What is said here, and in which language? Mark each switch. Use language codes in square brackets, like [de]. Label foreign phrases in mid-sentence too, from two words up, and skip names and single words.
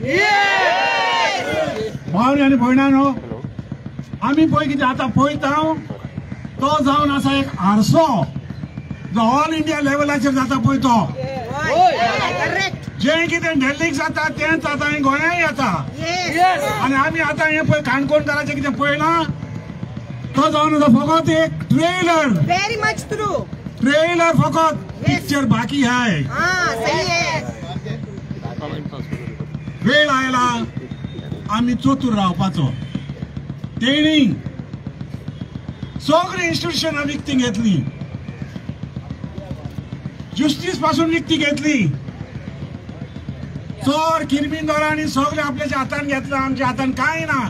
[kok] भावनी आनी भयणानो, आमी पळय कितें आतां पळयता तो जावन आसा एक आरसो जो [en] All India [kok] लेवलाचेर जाता पळय तो. जें कितें दिल्लीक जाता तेंच आतां हें गोंयांय जाता. आनी आमी आतां हें पळय काणकोणकाराचें कितें पळयलां तो जावन आसा फकत एक ट्रेलर. [en] very much true. [hi] ट्रेलर फकत, पिक्चर बाकी है. सही है. [kok] वेळ आयला आमी चतूर रावपाचो. तेणी सगळी इन्स्टिट्यूशनां विकती घेतली, जस्टीस पासून विकती घेतली. चोर किरमिंदोरांनी सगळे आपल्याच्या हातान घेतलं, आमच्या हातान कांय ना.